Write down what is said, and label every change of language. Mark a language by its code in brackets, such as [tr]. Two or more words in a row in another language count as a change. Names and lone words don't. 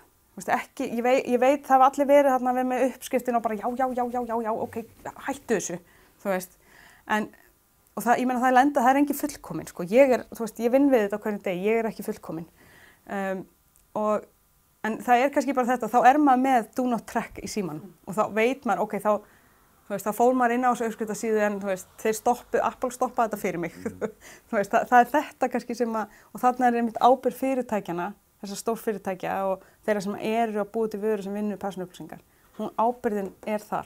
[is] Ég veit það hafa allir verið þarna að vera með uppskriftin og bara já, ok, hættu þessu, og ég meina það er engin fullkomin, sko, ég vinn við þetta á hverjum degi, ég ekki fullkomin, en það kannski bara þetta, þá maður með [en] do not track [is] í símanum og þá veit maður, ok, þá fór maður inn á þessu uppskriftasíðu en Apple stoppaði þetta fyrir mig, það þetta kannski sem og þarna einmitt ábyrgð fyrirtækjana, þessar stórfyrirtækja og þeirra sem eru að búa til vöru sem vinnur persónuupplýsingar. Ábyrgðin þar.